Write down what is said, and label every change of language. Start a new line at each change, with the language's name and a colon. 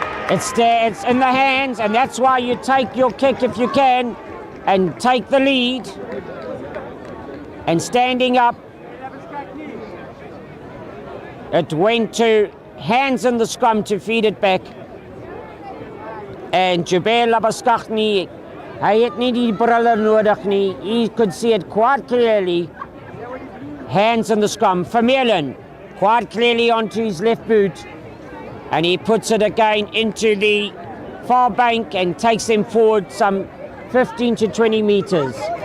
English: It's there, it's in the hands, and that's why you take your kick if you can and take the lead. And standing up, it went to hands in the scrum to feed it back.
Afrikaans: And Jubel Labaskachni, hy het nie die brille nodig nie.
English: He could see it quite clearly. Hands in the scrum. Vermeulen, quite clearly onto his left boot. And he puts it again into the far bank and takes them forward some 15 to 20 meters.